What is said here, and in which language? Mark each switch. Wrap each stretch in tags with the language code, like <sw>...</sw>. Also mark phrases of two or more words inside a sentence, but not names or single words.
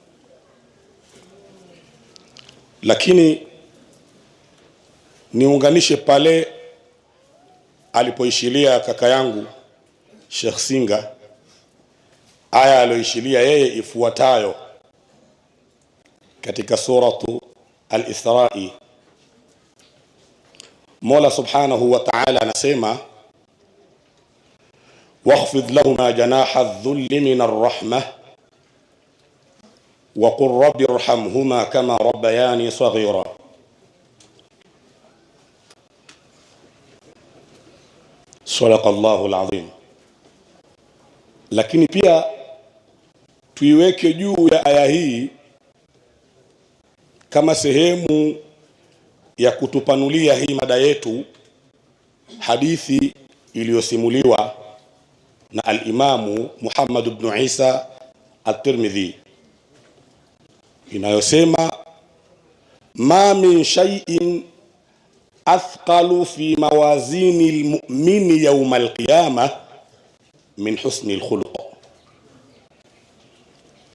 <sw>Lakini niunganishe pale alipoishilia kaka yangu Sheikh Singa, aya aliyoishilia yeye ifuatayo katika suratu al-Isra'i. Mola</sw> <ar>سبحانه وتعالى</ar> <sw>anasema,</sw> <ar>واخفض لهما جناح الذل من الرحمة وقل رب ارحمهما كما ربياني صغيرا. صدق الله العظيم.</ar> <sw>Lakini pia tuiweke juu ya aya hii kama sehemu ya kutupanulia hii mada yetu hadithi iliyosimuliwa na al-Imamu Muhammad ibn Isa at-Tirmidhi</sw> <ar>inayosema, ما من شيء أثقل في ميزان المؤمن يوم القيامة من حسن الخلق.</ar>